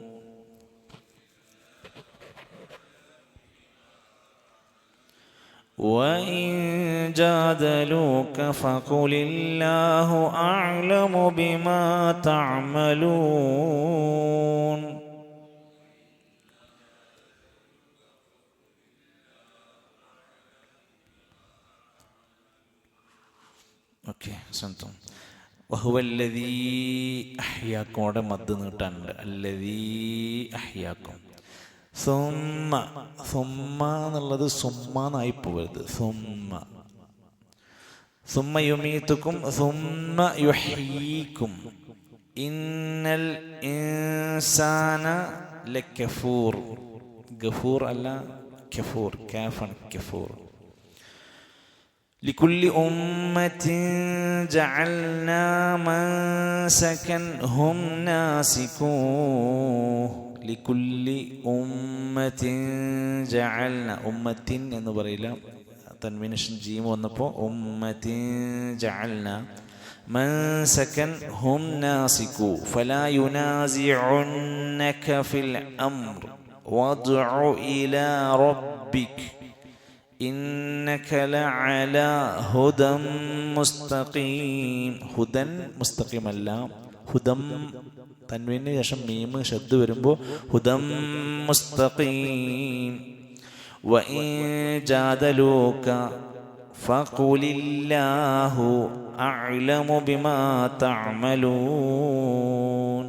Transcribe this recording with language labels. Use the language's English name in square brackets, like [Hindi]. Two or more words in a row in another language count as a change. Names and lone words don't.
[Arabic] وإن جادلوك فقل الله أعلم بما تعملون. [Malayalam] ഓക്കെ, സ്വന്തം [Arabic] وهو الذي أحياكم [Malayalam] മദ് നീട്ടാനുണ്ട്. [Arabic] الذي أحياكم. [Malayalam] സുമ്മ എന്നുള്ളത് സുമ്മാന്നായി പോകരുത്. [Arabic] ثم يميتكم ثم يحييكم. إن الإنسان لكفور. [Malayalam] ഗഫൂർ അല്ല കഫൂർ, കാഫാണ് കഫൂർ. [Arabic] لكل أمة جعلنا منسكا هم ناسكوه. لكل أمة جعلنا. [Malayalam] ഉമ്മത്തിൻ എന്ന് പറയില്ല, തൻവീനേഷൻ ജീം വന്നപ്പോൾ [Arabic] أمة جعلنا منسكا هم ناسكوه فلا ينازعنك في الأمر وادع إلى ربك إنك لعلى هدى مستقيم. هدى مستقيم [Malayalam] അല്ല, ഹുദം തൻവീനു ശേഷം മീം ഷദ് വരുമ്പോൾ [Arabic] هدى مستقيم. وإن جادلوك فقل الله أعلم بما تعملون.